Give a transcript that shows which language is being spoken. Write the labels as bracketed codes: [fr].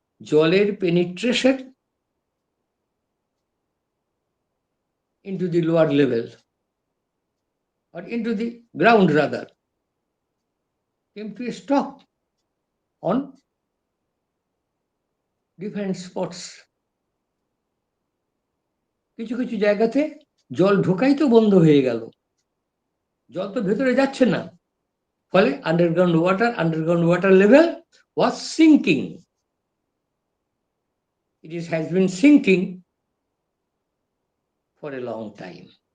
[bn] জলের penetration [en] into the lower level or into the ground rather came to a stop on different spots. [bn] কিছু কিছু জায়গাতে জল ঢোকাই তো বন্ধ হয়ে গেল, জল তো ভেতরে যাচ্ছে না, ফলে underground water level [en] was sinking. Has been sinking for a long time.